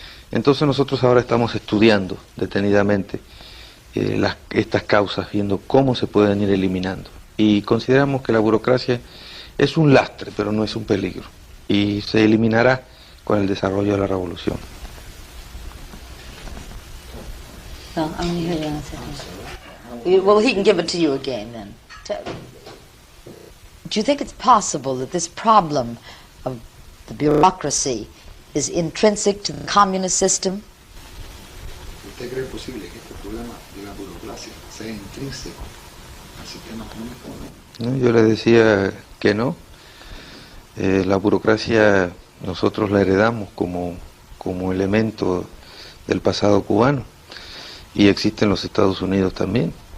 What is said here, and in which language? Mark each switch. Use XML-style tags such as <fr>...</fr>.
<es>Entonces nosotros ahora estamos estudiando detenidamente estas causas, viendo cómo se pueden ir eliminando. Y consideramos que la burocracia es un lastre, pero no es un peligro. Y se eliminará con el desarrollo de la revolución.</es> <en>No, I'm going to hear the answer. Well, he can give it to you again then. Do you think it's possible that this problem of the bureaucracy is intrinsic to the communist system?</en> <es>¿Usted cree posible que este problema de la burocracia sea intrínseco al sistema comunista o no? No, yo le decía que no. La burocracia nosotros la heredamos como elemento del pasado cubano y existe en los Estados Unidos también.</es>